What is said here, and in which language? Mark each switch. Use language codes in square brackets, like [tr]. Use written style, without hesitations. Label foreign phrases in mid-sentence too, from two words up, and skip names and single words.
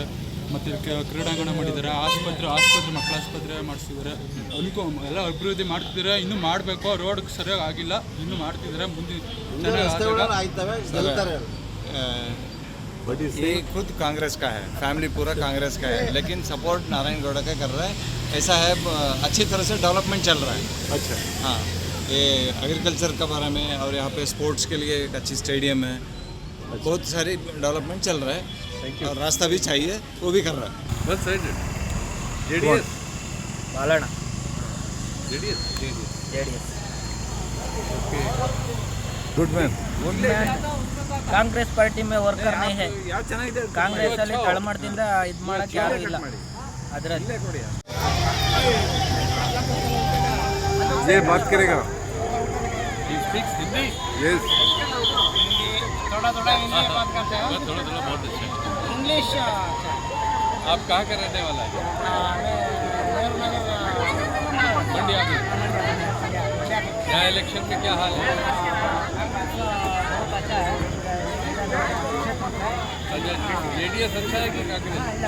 [kn] ಮತ್ತು ಕ್ರೀಡಾಂಗಣ ಮಾಡಿದ್ದಾರೆ, ಆಸ್ಪತ್ರೆ ಮಕ್ಕಳ ಆಸ್ಪತ್ರೆ ಮಾಡಿಸಿದ್ದಾರೆ. ಎಲ್ಲ ಅಭಿವೃದ್ಧಿ ಮಾಡ್ತಿದ್ದಾರೆ. ಇನ್ನೂ ಮಾಡಬೇಕು, ರೋಡ್ ಸರಿಯಾಗಿ ಆಗಿಲ್ಲ, ಇನ್ನೂ ಮಾಡ್ತಿದ್ದಾರೆ. ಮುಂದೆ [hi] ये खुद कांग्रेस का है, फैमिली पूरा कांग्रेस का है, लेकिन सपोर्ट नारायणगौड़ का कर रहा है. ऐसा है अच्छी तरह से डेवलपमेंट चल रहा है. अच्छा हाँ ये एग्रीकल्चर के बारे में, और यहाँ पे स्पोर्ट्स के लिए एक अच्छी स्टेडियम है, बहुत सारी डेवलपमेंट चल रहा है और रास्ता भी चाहिए, वो भी कर रहा है। [en] one sided JDS बालಣ್ಣ जेडीएस JDS good man [hi] कांग्रेस पार्टी में वर्कर नहीं है [kn] ಯಾವ ಚೆನ್ನಾಗಿದೆ ಕಾಂಗ್ರೆಸ್ ಅಲ್ಲಿ ತಳಮಟ್ಟದಿಂದ ಇದು ಮಾಡಕ್ಕೆ ಯಾರು ಇಲ್ಲ ಅದರಲ್ಲಿ [hi] ये बात करेगा [en] speaks Hindi यस [hi] थोड़ा थोड़ा हिंदी में बात करते हैं थोड़ा थोड़ा बहुत अच्छा [en] इंग्लिश [hi] आप कहाँ का रहने वाला है मंडिया में यहाँ इलेक्शन में क्या हाल है जेडीएस अच्छा है कि कांग्रेस